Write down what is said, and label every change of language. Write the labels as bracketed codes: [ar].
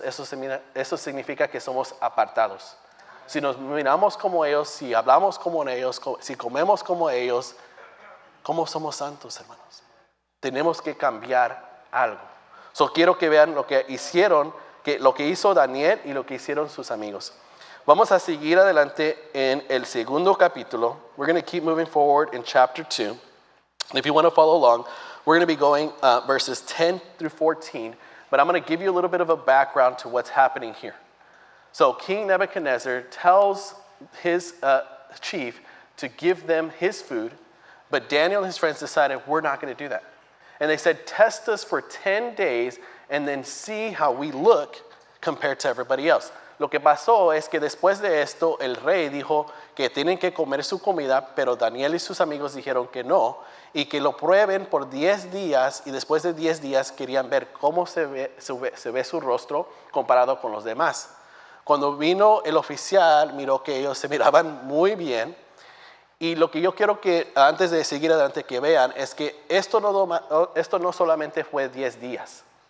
[es] Eso significa que somos apartados. Si nos miramos como ellos, si hablamos como ellos, si comemos como ellos, ¿cómo somos santos, hermanos? Tenemos que cambiar algo. Quiero que vean lo que hicieron, lo que hizo Daniel y lo que hicieron sus amigos. Vamos a seguir adelante en el segundo capítulo. [en] We're going to keep moving forward in chapter 2. And if you want to follow along, we're going to be going verses 10 through 14. But I'm going to give you a little bit of a background to what's happening here. So King Nebuchadnezzar tells his chief to give them his food, but Daniel and his friends decided, we're not going to do that. And they said, test us for 10 days and then see how we look compared to everybody else. [es] Lo que pasó es que después de esto, el rey dijo que tienen que comer su comida, pero Daniel y sus amigos dijeron que no, y que lo prueben por 10 días, y después de 10 días querían ver cómo se ve su rostro comparado con los demás. Cuando vino el oficial, miró que ellos se miraban muy bien, y lo que yo quiero que, antes de seguir adelante, que vean, es que esto no solamente fue 10 días.